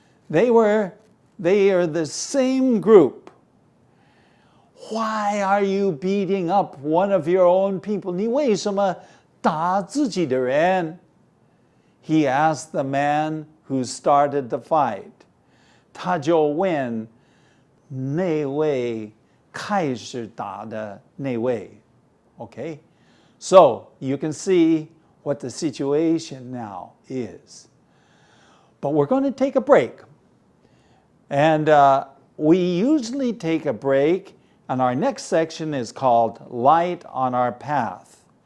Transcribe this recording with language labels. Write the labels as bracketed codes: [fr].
[en] They are the same group. Why are you beating up one of your own people? [zh] 你为什么打自己的人? [en] He asked the man who started the fight. [zh] 他就问那位开始打的那位. [en] Okay? So, you can see what the situation now is. But we're going to take a break. And we usually take a break, and our next section is called Light on Our Path.